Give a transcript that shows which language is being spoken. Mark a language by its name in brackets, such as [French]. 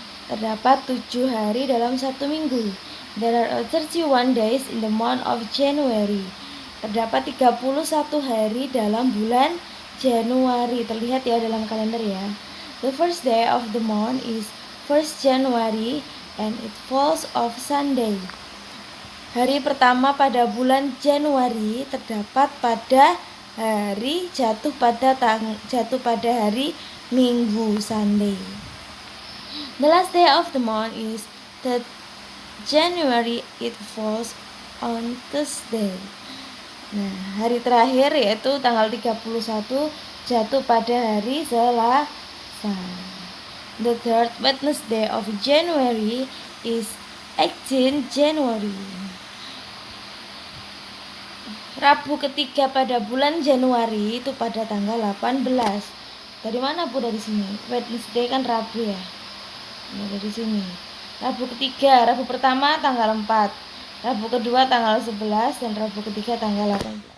[Indonesian] Terdapat 7 hari dalam 1 minggu. [English] There are 31 days in the month of January. [Indonesian] Terdapat 31 hari dalam bulan Januari. Terlihat ya dalam kalender ya. [English] The first day of the month is 1st January and it falls off Sunday. [Indonesian] Hari pertama pada bulan Januari terdapat pada hari jatuh pada hari Minggu, Sunday. [English] The last day of the month is 3rd January. It falls on Thursday. [Indonesian] Nah, hari terakhir yaitu tanggal 31 jatuh pada hari Selasa. [English] The 3rd Wednesday of January is 18 January. [Indonesian] Rabu ketiga pada bulan Januari itu pada tanggal 18. Dari mana Bu? Dari sini. Wednesday kan Rabu ya. Nah, dari sini. Rabu ketiga, Rabu pertama tanggal 4, Rabu kedua tanggal 11, dan Rabu ketiga tanggal 18.